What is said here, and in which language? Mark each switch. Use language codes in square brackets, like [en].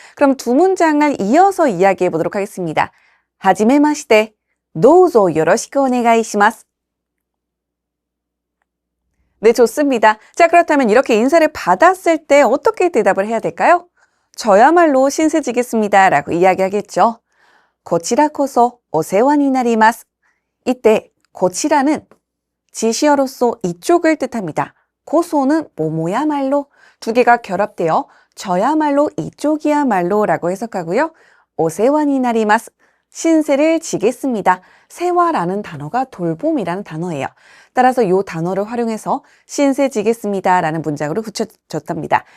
[ko] 그럼 두 문장을 이어서 이야기해 보도록 하겠습니다. [ja] 하지메마시테, 도우조 요로시쿠 오네가이시마스. [ko] 네, 좋습니다. 자, 그렇다면 이렇게 인사를 받았을 때 어떻게 대답을 해야 될까요? 저야말로 신세지겠습니다 라고 이야기하겠죠. [ja] こちらこそお世話になります. [ko] 이때 고치라는 지시어로서 이쪽을 뜻합니다. 고소는 뭐뭐야말로 두 개가 결합되어 저야말로 이쪽이야말로 라고 해석하고요. [ja] 오세와니 나리마스, [ko] 신세를 지겠습니다. 세와라는 단어가 돌봄이라는 단어예요. 따라서 이 단어를 활용해서 신세 지겠습니다 라는 문장으로 붙여줬답니다.